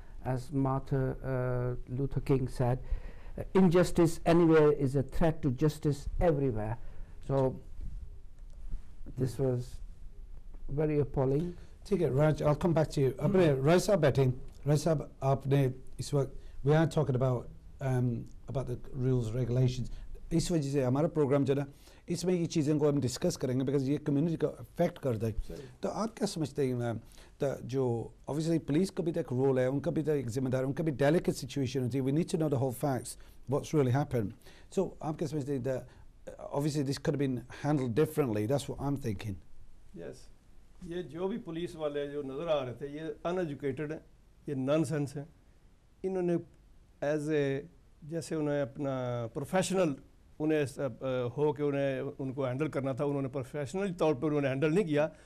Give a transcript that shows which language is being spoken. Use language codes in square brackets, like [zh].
[en] As Martin Luther King said, injustice anywhere is a threat to justice everywhere. So this was very appalling. [hi] ठीक है [en] Raj, I'll come back to you. Raj Sahab, [hi] आपने इस वक्त [en] we are talking about the rules regulations. [hi] इस वजह से हमारा programme जो है इसमें ये चीज़ें को हम डिस्कस करेंगे बिकॉज ये कम्युनिटी को अफेक्ट करता है. तो आप क्या समझते हैं तो जो ऑब्वियसली पुलिस का भी तो एक रोल है, उनका भी तो एक जिम्मेदारी, उनका भी डेलिकेट सिचुएशन होती है. [en] We need to know the whole facts what's really happened. So [hi] आप क्या समझते हैं [en] That obviously this could have been handled differently. That's what I'm thinking. [hi] Yes, ये जो भी पुलिस वाले जो नज़र आ रहे थे ये अनएजुकेटेड हैं, ये नॉनसेंस हैं. इन्होंने एज ए जैसे उन्हें अपना प्रोफेशनल उन्हें हो के उनको हैंडल करना था, उन्होंने प्रोफेशनल तौर पर उन्होंने हैंडल नहीं किया.